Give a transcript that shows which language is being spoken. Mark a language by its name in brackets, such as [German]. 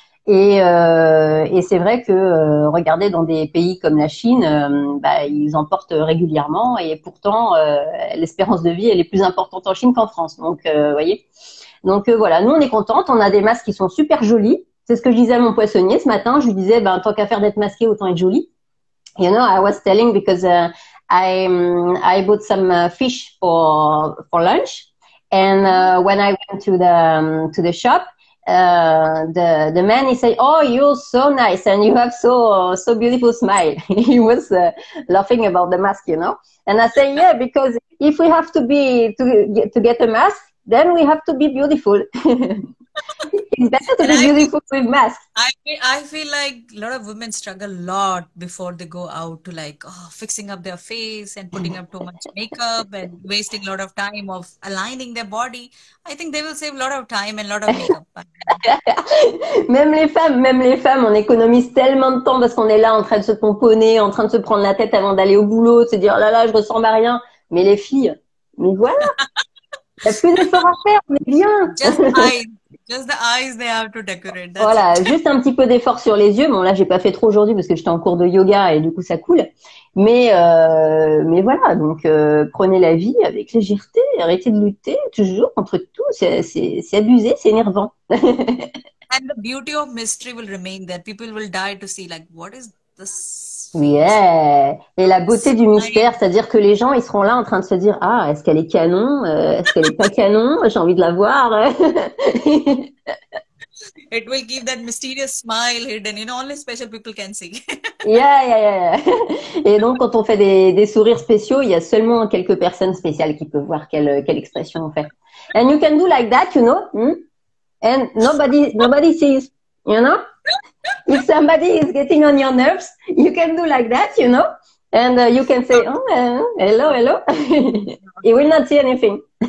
[French] Et c'est vrai que regardez dans des pays comme la Chine, ils en portent régulièrement et pourtant l'espérance de vie elle est plus importante en Chine qu'en France. Donc voyez. Donc voilà, nous on est contentes, on a des masques qui sont super jolis. C'est ce que je disais à mon poissonnier ce matin. Je lui disais tant qu'à faire d'être masqué, autant être joli. [English] You know, I was telling because I bought some fish for lunch, and when I went to the shop. The man, he said, "Oh, you're so nice and you have so beautiful smile." He was laughing about the mask, you know. And I say, "Yeah, because if we have to get a mask, then we have to be beautiful." It's better to And be beautiful with mask. I feel like a lot of women struggle a lot before they go out to like fixing up their face and putting up too much makeup and wasting a lot of time of aligning their body. I think they will save a lot of time and a lot of makeup. [French] Même les femmes, on économise tellement de temps parce qu'on est là en train de se pomponner, en train de se prendre la tête avant d'aller au boulot, de se dire, oh là là, je ressemble à rien. Mais les filles, mais voilà, il n'y a plus d'efforts à faire, on est bien. [English] Just the eyes they have to decorate. That's [French] Voilà, [English] it. [French] juste un petit peu d'effort sur les yeux. Bon, là, j'ai pas fait trop aujourd'hui parce que j'étais en cours de yoga et du coup, ça coule. Mais voilà, donc prenez la vie avec légèreté, arrêtez de lutter toujours contre tout. C'est abusé, c'est énervant. [English] And the beauty of mystery will remain there. People will die to see like what is this Yeah. [French] Et la beauté du mystère, c'est-à-dire que les gens, ils seront là en train de se dire, ah, est-ce qu'elle est canon? Est-ce qu'elle est pas canon? J'ai envie de la voir. [English] It will give that mysterious smile hidden, only special people can see. Yeah. [French] Et donc, quand on fait des sourires spéciaux, il y a seulement quelques personnes spéciales qui peuvent voir quelle expression on fait. [English] And you can do like that, and nobody sees, If somebody is getting on your nerves, you can do like that, and you can say, oh, hello. You will not see anything.